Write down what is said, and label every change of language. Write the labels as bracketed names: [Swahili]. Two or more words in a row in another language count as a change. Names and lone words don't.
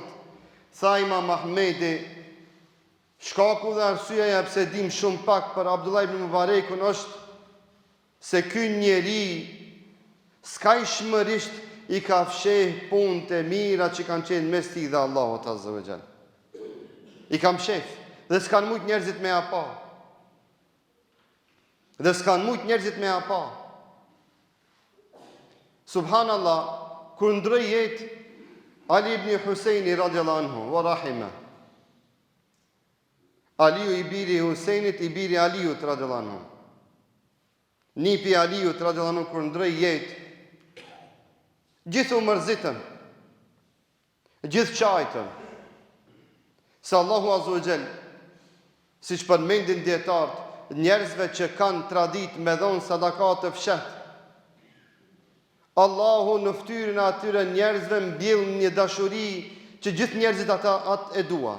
[Albanian] Tha Imam Ahmedi: shkaku dhe arsyeja pse dim shumë pak për Abdullah ibn Mubarekun është se ky njeri skajshmërisht i ka fsheh punët e mira që kanë qenë mes tij dhe Allahut [Arabic] عز وجل. [Albanian] I kam fsheh dhe s'kan mujt njerëzit me apa. Dhe s'kan mujt njerëzit me apa. Subhanallah, kur ndroi jetë Ali ibn Husaini [Arabic] رضي الله عنه ورحمه. [Albanian] Aliu i biri Huseinit, i biri Aliut [Arabic] رضي الله عنه. [Albanian] Nipi Aliut [Arabic] رضي الله عنه [Albanian] kur ndroi jetë, gjithë u mërzitën, gjithë qajtën, se Allahu [Arabic] عز وجل, [Albanian] siç përmendin dietarët, njerëzve që kanë tradit me dhon sadakat të fshat, Allahu në fytyrën e atyre njerëzve mbjell një dashuri që gjithë njerëzit atë e duan.